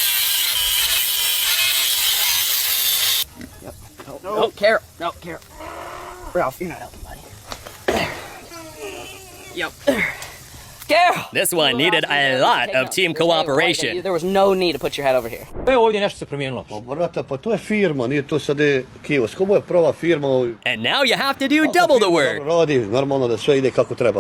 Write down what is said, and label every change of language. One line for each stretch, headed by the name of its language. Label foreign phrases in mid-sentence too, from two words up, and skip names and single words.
English: Yep. No, Carol. No, Carol. Ralph, you're not helping, buddy. There. Yep. Carol! This one needed a lot of team cooperation. There was no need to put your head over here.
Bosnian: Ovdje nešto se promijenilo. Pa brata, pa to je firma, nije to sad kiosk. Ovo je prava firma.
English: And now you have to do double the work.
Bosnian: Radi, normalno da sve ide kako treba.